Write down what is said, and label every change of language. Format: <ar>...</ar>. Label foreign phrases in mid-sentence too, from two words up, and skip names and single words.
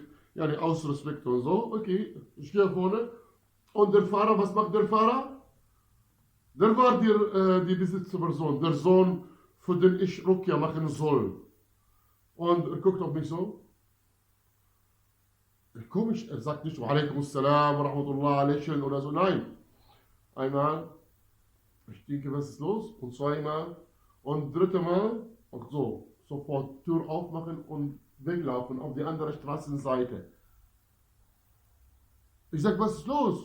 <de>Ja, aus Respekt und so. Okay, ich gehe vorne. Und der Fahrer, was macht der Fahrer? Der war die Besitzperson, der Sohn, für den ich Ruqya machen soll. Und er guckt auf mich so. Komisch, er sagt nicht,</de> <ar>وعليكم السلام ورحمة الله,</ar> <de>lächeln oder so. Nein. Einmal, ich denke, was ist los? Und zweimal. Und dritte Mal, und so, sofort Tür aufmachen und weglaufen auf die andere Straßenseite. Ich sag, was ist los?</de>